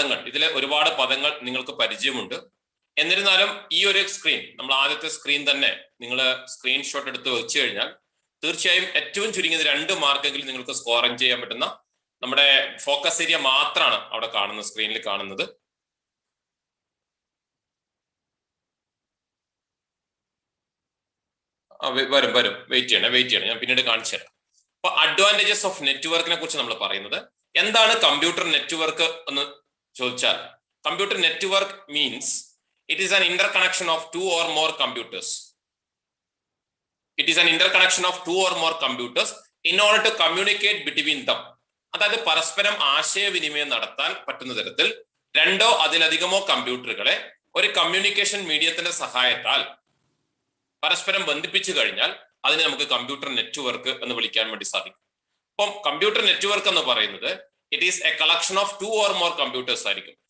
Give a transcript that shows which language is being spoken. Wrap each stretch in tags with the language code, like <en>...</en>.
<ml>ഇതിലെ ഒരുപാട് പദങ്ങൾ നിങ്ങൾക്ക് പരിചയമുണ്ട്. എന്നിരുന്നാലും ഈ ഒരു സ്ക്രീൻ, നമ്മൾ ആദ്യത്തെ സ്ക്രീൻ തന്നെ നിങ്ങൾ സ്ക്രീൻഷോട്ട് എടുത്ത് വെച്ച് കഴിഞ്ഞാൽ തീർച്ചയായും ഏറ്റവും ചുരുങ്ങിയത് 2 മാർക്കെങ്കിലും നിങ്ങൾക്ക് സ്കോറിംഗ് ചെയ്യാൻ പറ്റുന്ന നമ്മുടെ ഫോക്കസ് ഏരിയ മാത്രമാണ് അവിടെ കാണുന്ന സ്ക്രീനിൽ കാണുന്നത്. വരും വെയിറ്റ് ചെയ്യണം, ഞാൻ പിന്നീട് കാണിച്ചു തരാം. അപ്പൊ അഡ്വാൻറ്റേജസ് ഓഫ് നെറ്റ്വർക്കിനെ കുറിച്ച് നമ്മൾ പറയുന്നത് എന്താണ്? കമ്പ്യൂട്ടർ നെറ്റ്വർക്ക് എന്ന് ചോദിച്ചാൽ, computer network means</ml> <en>it is an interconnection of 2 or more computers. It is an interconnection of 2 or more computers in order to communicate between them.</en> <ml>അതായത് പരസ്പരം ആശയവിനിമയം നടത്താൻ പറ്റുന്ന തരത്തിൽ 2ഓ അതിലധികമോ കമ്പ്യൂട്ടറുകളെ ഒരു കമ്മ്യൂണിക്കേഷൻ മീഡിയത്തിന്റെ സഹായത്താൽ പരസ്പരം ബന്ധിപ്പിച്ചു കഴിഞ്ഞാൽ അതിനെ നമുക്ക് കമ്പ്യൂട്ടർ നെറ്റ്വർക്ക് എന്ന് വിളിക്കാൻ വേണ്ടി സാധിക്കും. അപ്പം കമ്പ്യൂട്ടർ നെറ്റ്വർക്ക് എന്ന് പറയുന്നത്</ml> <en>it is a collection of 2 or more computers</en> <ml>ആയിരിക്കും.</ml>